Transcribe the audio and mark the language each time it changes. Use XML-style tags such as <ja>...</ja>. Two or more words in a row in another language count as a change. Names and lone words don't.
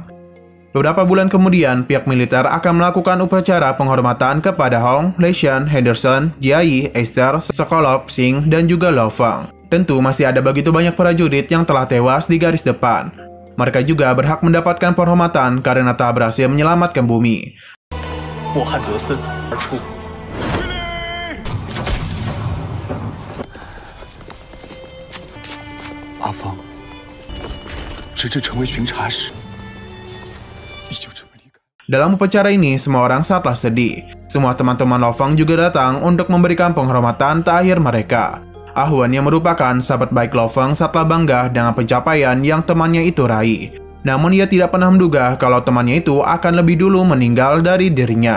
<id>Beberapa bulan kemudian, pihak militer akan melakukan upacara penghormatan kepada Hong, Lei Shan, Henderson, Jiayi, Esther, Sokolov, Xing, dan juga Lo Feng. Tentu masih ada begitu banyak prajurit yang telah tewas di garis depan. Mereka juga berhak mendapatkan penghormatan karena telah berhasil menyelamatkan bumi.</id> <zh>阿方，直至成为巡查时，你就这么离开。</zh> <id>Dalam upacara ini, semua orang sangatlah sedih. Semua teman-teman Lo Feng juga datang untuk memberikan penghormatan terakhir mereka. Ah Wan yang merupakan sahabat baik Lo Feng sangatlah bangga dengan pencapaian yang temannya itu raih. Namun ia tidak pernah menduga kalau temannya itu akan lebih dulu meninggal dari dirinya.</id>